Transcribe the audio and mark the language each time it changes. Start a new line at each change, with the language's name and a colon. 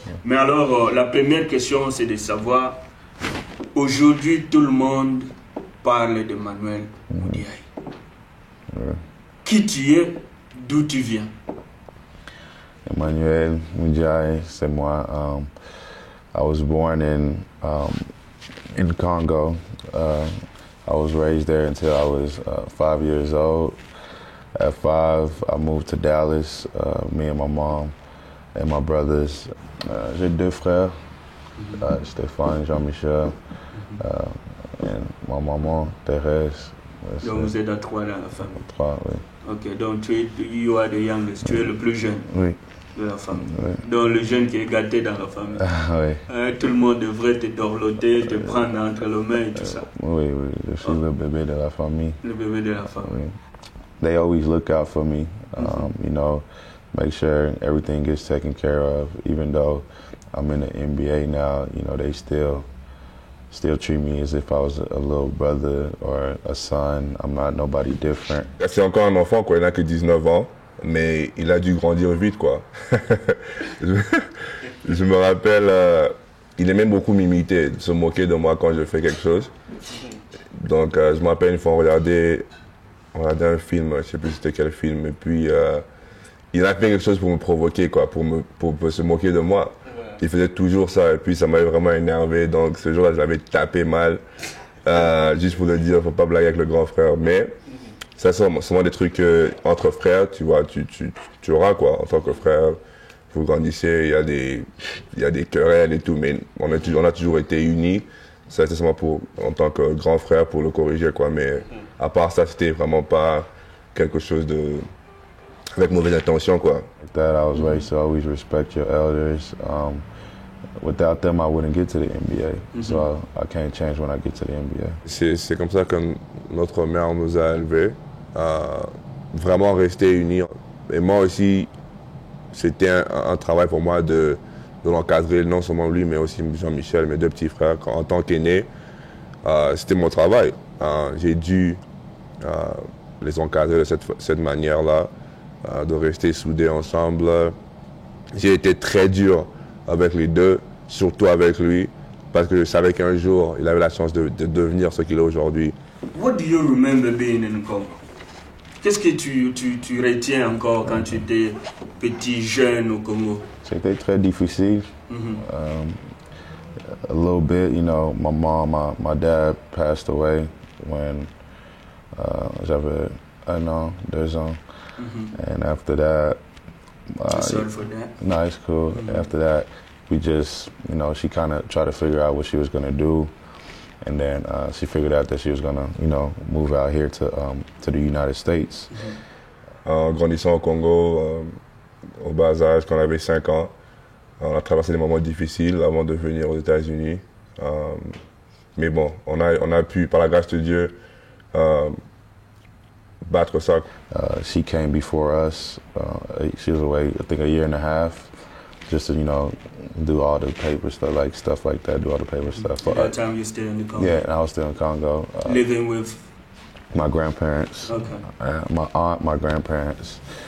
French: Mais alors, la première question, c'est de savoir, aujourd'hui, tout le monde parle d'Emmanuel Mudiaye. Qui tu es, d'où tu viens? Emmanuel Mudiaye, c'est moi.
English: I was born in Congo. I was raised there until I was 5 years old. At 5, I moved to Dallas, me and my mom and my brothers.
French: J'ai 2 frères, Stéphane, Jean-Michel, et ma maman, Thérèse. Donc vous êtes à 3 dans la famille? 3, oui. Ok, donc
English: you are the youngest,
French: tu es le plus jeune de la famille. Oui. Donc le jeune qui est gâté dans la famille. Oui. Tout le monde devrait te dorloter, te prendre entre les mains et tout ça. Oui, je suis le bébé de la famille. Le bébé de la famille. Oui.
English: They always look out for me, you know, make sure everything gets taken care of. Even though I'm in the NBA now, you know, they still treat me as if I was a little brother or a son. I'm not nobody different.
French: C'est encore un enfant, quoi. Il n'a que 19 ans, mais il a dû grandir vite, quoi. Je me rappelle, il aimait beaucoup m'imiter, se moquer de moi quand je fais quelque chose. Donc, je me rappelle une fois, on regardait un film, je ne sais plus c'était quel film, et puis il a fait quelque chose pour me provoquer, quoi, pour se moquer de moi. Il faisait toujours ça, et puis ça m'avait vraiment énervé, donc ce jour-là, je l'avais tapé mal, juste pour le dire, faut pas blaguer avec le grand frère, mais ça, c'est vraiment des trucs entre frères, tu vois, tu auras, quoi, en tant que frère, vous grandissez, il y a des querelles et tout, mais on a toujours été unis. Ça, c'est seulement en tant que grand frère pour le corriger, quoi. Mais à part ça, c'était vraiment pas quelque chose avec mauvaise intention, quoi.
English: Like that, I was raised to always respect your elders. Without them, I wouldn't get to the NBA. So I can't change when I get to the NBA.
French: C'est comme ça que notre mère nous a élevés, vraiment rester unis. Et moi aussi, c'était un travail pour moi de l'encadrer, non seulement lui, mais aussi Jean-Michel, mes 2 petits frères. En tant qu'aîné, c'était mon travail. J'ai dû les encadrer de cette manière-là, de rester soudés ensemble. J'ai été très dur avec les 2, surtout avec lui, parce que je savais qu'un jour, il avait la chance de devenir ce qu'il est aujourd'hui.
English: What do you remember being in Congo?
French: Qu'est-ce que tu retiens encore quand tu étais petit, jeune au Congo? C'était très difficile.
English: A little bit, you know, my mom, my dad passed away when
French: j'avais 1 an, 2 ans.
English: And after that, sorry for that. No, it's cool. After that, we just, you know, she kind of tried to figure out what she was going to do. And then she figured out that she was going to, you know, move out here to the United States.
French: En grandissant au Congo, au bas âge, quand on avait 5 ans, on a traversé des moments difficiles avant de venir aux États-Unis. Mais bon, on a pu, par la grâce de Dieu, battre ça.
English: She came before us. She was away, I think, a year and a half, just to, do all the paper stuff like that, do all the paper stuff. At that time, you still in the Congo? Yeah, and I was still in Congo. Living with? My grandparents. Okay. My aunt, my grandparents.